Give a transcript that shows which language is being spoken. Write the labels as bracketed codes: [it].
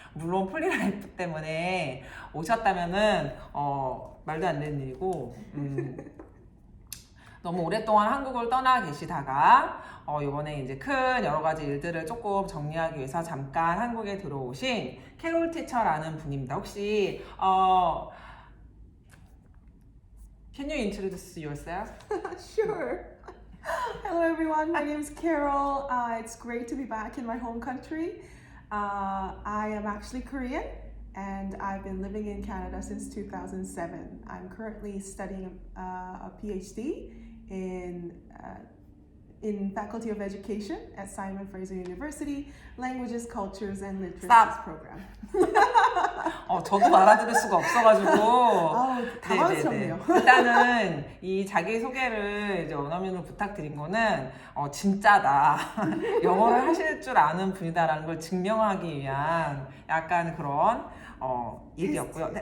[ko] 물론 폴리라이프 때문에 오셨다면은 말도 안 되는 일이고, 너무 오랫동안 한국을 떠나 계시다가 이번에 이제 큰 여러 가지 일들을 조금 정리하기 위해서 잠깐 한국에 들어오신 캐롤 티처라는 분입니다. [en] 혹시 Can you introduce yourself? Sure. Hello, everyone. My name is Carol. It's great to be back in my home country. I am actually Korean, and I've been living in Canada since 2007. I'm currently studying a PhD in Faculty of Education at Simon Fraser University, Languages, Cultures, and Literatures Stop. program. [ko] 저도 알아들을 수가 없어가지고 당황스럽네요. 일단은 이 자기소개를 이제 원어민으로 부탁드린 거는 진짜다, 영어를 하실 줄 아는 분이다라는 걸 증명하기 위한 약간 그런 일이었고요.